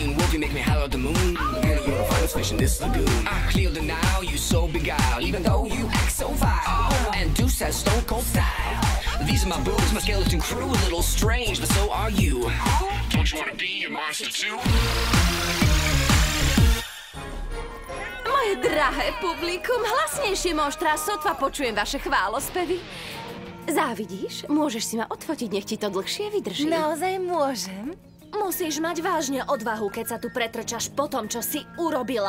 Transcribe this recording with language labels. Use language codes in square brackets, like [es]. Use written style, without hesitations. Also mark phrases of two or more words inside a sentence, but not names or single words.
[en] You make me holler at the moon. Girl, you're the finest fish in this lagoon. I clear the Nile, you so beguiled. Even though you act so vile. And Deuce has stone cold style. These are my boobs, my skeleton crew. A little strange, but so are you. Don't you wanna be a monster too? [sk] Moje drahé publikum, hlasnejšie monštrá, sotva počujem vaše chválospevy. Závidíš? Môžeš si ma odfotiť, nech ti to dlhšie vydrží. Naozaj môžem? Musíš mať vážne odvahu, keď sa tu pretrčaš po tom, čo si urobila.